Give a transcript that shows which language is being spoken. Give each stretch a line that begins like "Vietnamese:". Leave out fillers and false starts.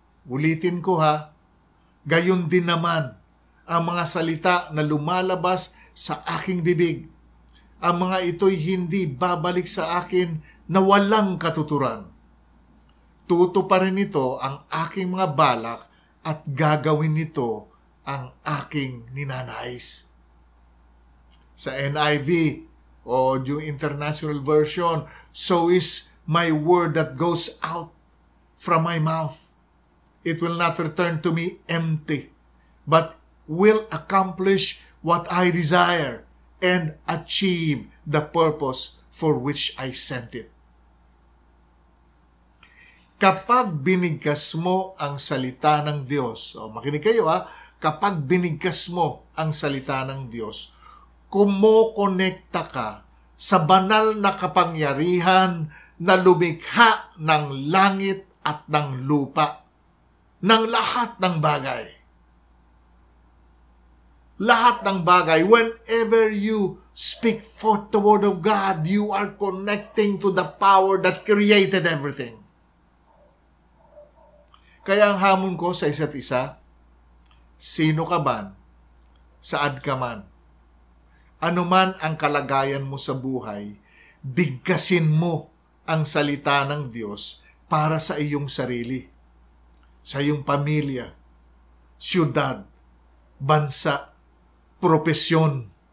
Filipino: Ulitin ko gayon din naman ang mga salita na lumalabas sa aking bibig. ang mga ito'y hindi babalik sa akin na walang katuturan. Tutuparin nito ang aking mga balak at gagawin nito ang aking ninanais. Sa NIV o yung
English: International Version, so is my word that goes out from my mouth. It will not return to me empty, but will accomplish what I desire and achieve the purpose for which I sent it.
Filipino: Kapag binigkas mo ang salita ng Diyos, makinig kayo kapag binigkas mo ang salita ng Diyos, kumokonekta ka sa banal na kapangyarihan na lumikha ng langit at ng lupa, ng lahat ng bagay. Lahat ng bagay,
English: whenever you speak forth the word of God, you are connecting to the power that created everything.
Filipino: Kaya ang hamon ko sa isa't isa, sino ka man, saan ka man, ano man ang kalagayan mo sa buhay, bigkasin mo ang salita ng Diyos para sa iyong sarili, sa iyong pamilya, siyudad, bansa, propesyon,